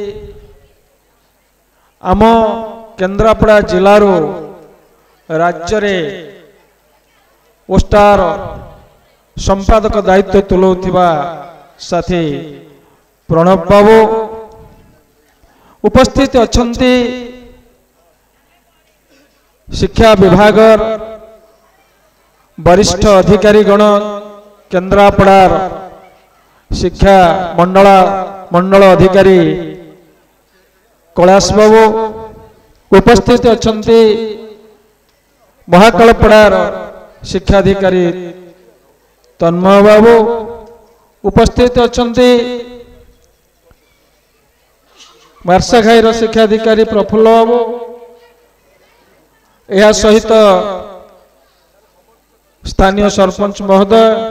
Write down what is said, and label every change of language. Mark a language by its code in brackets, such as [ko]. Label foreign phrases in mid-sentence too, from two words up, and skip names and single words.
[or] ଆମ କେନ୍ଦ୍ରାପଡ଼ା ଜିଲ୍ଲାରୁ ରାଜ୍ୟ ରେ ଓସ୍ତାର ସମ୍ପାଦକ ଦାୟିତ୍ୱ ତୁଲାଉଥିବା ସାଥୀ ପ୍ରଣବ ବାବୁ ଉପସ୍ଥିତ ଅଛନ୍ତି। ଶିକ୍ଷା ବିଭାଗ ବରିଷ୍ଠ ଅଧିକାରୀ ଗଣ କେନ୍ଦ୍ରାପଡ଼ାର ଶିକ୍ଷା ମଣ୍ଡଳ ଅଧିକାରୀ କୈଳାଶ ବାବୁ ଉପସ୍ଥିତ ଅଛା ମହାକାଳପଡ଼ାର ଶିକ୍ଷାଧିକାରୀ ତନ୍ମୟ ବାବୁ ଉପସ୍ଥିତ ଅଛା ମାର୍ଶାଘାଇର ଶିକ୍ଷାଧିକାରୀ ପ୍ରଫୁଲ୍ଲ ବାବୁ ଏହି ସହିତ ସ୍ଥାନୀୟ ସରପଞ୍ଚ ମହୋଦୟ